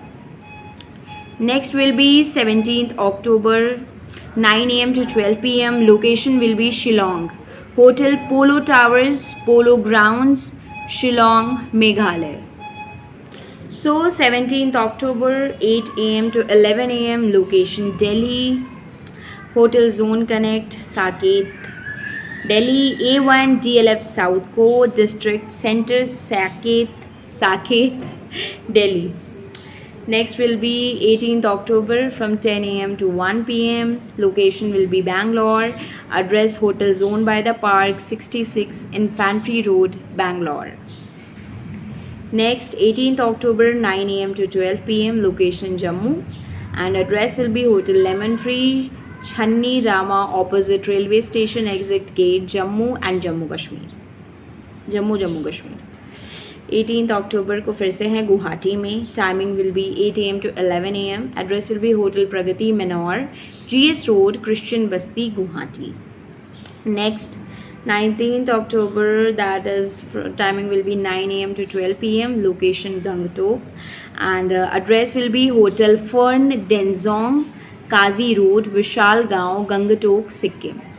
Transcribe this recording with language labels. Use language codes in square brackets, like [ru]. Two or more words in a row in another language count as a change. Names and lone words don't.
[en] Next will be 17th October, 9 a.m. to 12 p.m. Location will be Shillong. Hotel Polo Towers, Polo Grounds, Shillong, Meghalaya. So 17th October, 8 a.m. to 11 a.m. Location Delhi. Hotel Zone Connect, Saket, Delhi. A1 DLF South Core District Center, Saket, Delhi. Next will be 18th October from 10 a.m. to 1 p.m. Location will be Bangalore. Address Hotel Zone by the Park, 66 Infantry Road, Bangalore. Next 18th October, 9 a.m. to 12 p.m. Location Jammu. And address will be Hotel Lemon Tree, Channi Rama, opposite railway station exit gate, Jammu and Jammu Kashmir. [hi] Jammu Kashmir. 18th October को फिर से है गुवाहाटी में. [en] Timing will be 8 a.m. to 11 a.m. Address will be Hotel Pragati Manor, GS Road, Christian Basti, Guwahati. Next 19th October, that is timing will be 9 a.m. to 12 p.m. Location Gangtok, and address will be Hotel Fern Denzong, Kazi Road, Vishal Gaon, Gangtok, Sikkim.